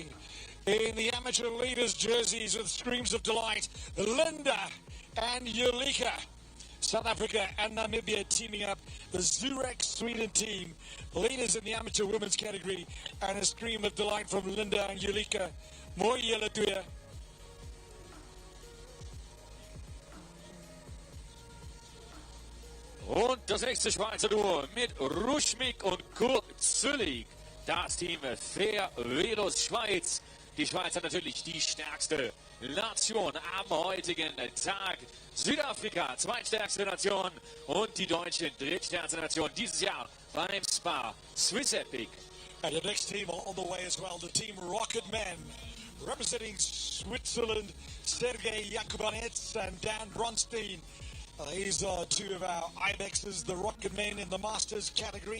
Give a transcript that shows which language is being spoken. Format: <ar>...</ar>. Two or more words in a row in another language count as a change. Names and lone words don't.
<en>In the amateur leaders' jerseys with screams of delight, Linda and Julika. South Africa and Namibia teaming up. The Zurich Sweden team, leaders in the amateur women's category, and a scream of delight from Linda and Julika.</en> <af>Mooi julle twee.</af> <de>Und das nächste Schweizer Duo mit Ruschmik und Kurt Züllig. Das Team Fair Velos Schweiz. Die Schweiz hat natürlich die stärkste Nation am heutigen Tag. Südafrika, zweitstärkste Nation. Und die Deutschen, drittstärkste Nation dieses Jahr beim SPAR Swiss Epic.</de> <en>And the next team on the way as well, the team Rocket Men. Representing Switzerland, Sergei Yakubanets and Dan Bronstein. These are 2 of our Ibexes, the Rocket Men in the Masters category.</en>